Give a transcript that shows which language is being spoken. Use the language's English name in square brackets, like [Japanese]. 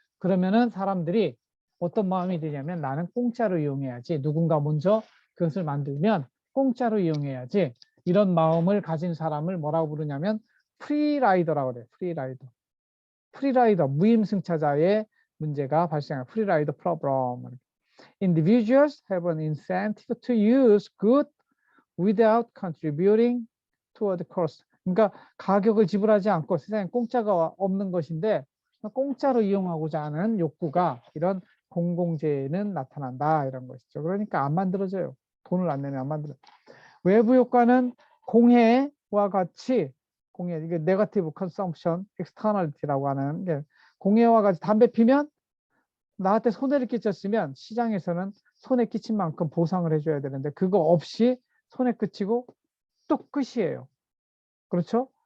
[Korean] 그러면은 사람들이 어떤 마음이 드냐면 나는 공짜로 이용해야지. 누군가 먼저 그것을 만들면 공짜로 이용해야지. 이런 마음을 가진 사람을 뭐라고 부르냐면 프리라이더라고 그래요. 프리라이더, 무임승차자의 문제가 발생해요. 프리라이더 프로블럼. [English] Individuals have an incentive to use good without contributing toward the cost. [Korean] 그러니까 가격을 지불하지 않고 세상에 공짜가 없는 것인데 공짜로 이용하고자 하는 욕구가 이런 공공재에는 나타난다 이런 것이죠. 그러니까 안 만들어져요. 돈을 안 내면 안 만들어요. 외부 효과는 공해와 같이 이게 네거티브 컨섬션 엑스터널리티라고 하는 게 공해와 같이 담배 피면 나한테 손해를 끼쳤으면 시장에서는 손해 끼친 만큼 보상을 해줘야 되는데 그거 없이 손해 끼치고 또 끝이에요. 그렇죠?